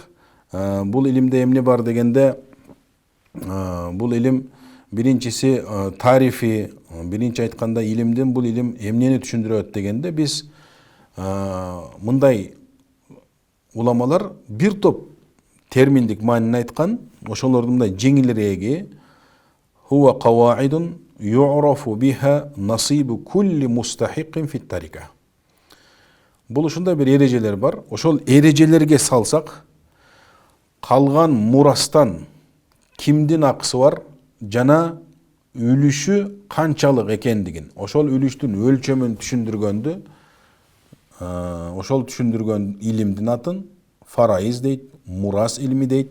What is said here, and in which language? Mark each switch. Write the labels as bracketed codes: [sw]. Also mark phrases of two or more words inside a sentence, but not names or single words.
[ky] Бул илимде эмне бар дегенде, бул илим биринчиси тарифи, биринчи айтканда илимдин бул илим эмнени түшүндүрөт дегенде, биз мындай уламалар бир топ терминдик маанини айткан. Ошолордун мындай жеңилирээги: [ar] هو قواعد يعرف بها نصيب كل مستحق في التركة. [ky] Бул ушундай бир эрежелер бар. Ошол эрежелерге салсак, калган мурастан кимдин акысы бар жана үлүшү канчалык экендигин, ошол үлүштүн өлчөмүн түшүндүргөндү, ошол түшүндүргөн илимдин атын фарайыз дейт, мурас илми дейт.